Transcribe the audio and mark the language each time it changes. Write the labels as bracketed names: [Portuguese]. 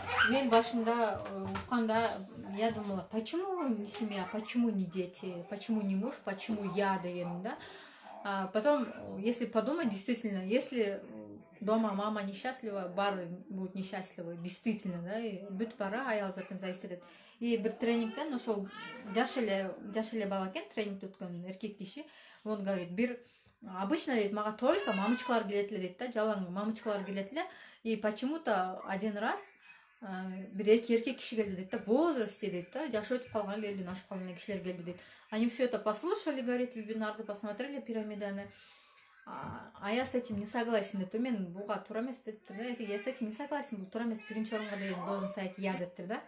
[Kyrgyz] Мен башында укканда [Russian] я думала, почему не семья, почему не дети, почему не муж, почему я деген, да? Потом, если подумать, действительно, если дома мама несчастлива, бары будут несчастливы, действительно, да, [Kyrgyz] и бүт бара аял затын [Russian] зависит этет. [Kyrgyz] И бир тренингден ошол жаш эле бала экен, тренингди өткөн эркек киши, [Russian] он говорит, [Kyrgyz] бир обычно дейт, мага только мамочкалар келет эле дейт да, жалаң мамочкалар келет эле, и [Russian] почему-то один раз [Kyrgyz] бир эркек киши келди дейт да, [Russian] в возрасте [Kyrgyz] дейт да, жашы өтүп калган эле, элден ашып калган кишилер келди дейт. [Russian] Они все это послушали, говорит, вебинарды посмотрели, пирамиданы. А я с этим не согласен. Это [Kyrgyz] мен буга туура эмес дептир да. [Russian] Я с этим не согласен. [Kyrgyz] Бул туура эмес. Биринчи орунга деген [Russian] должен стоять я [Kyrgyz] дептир да.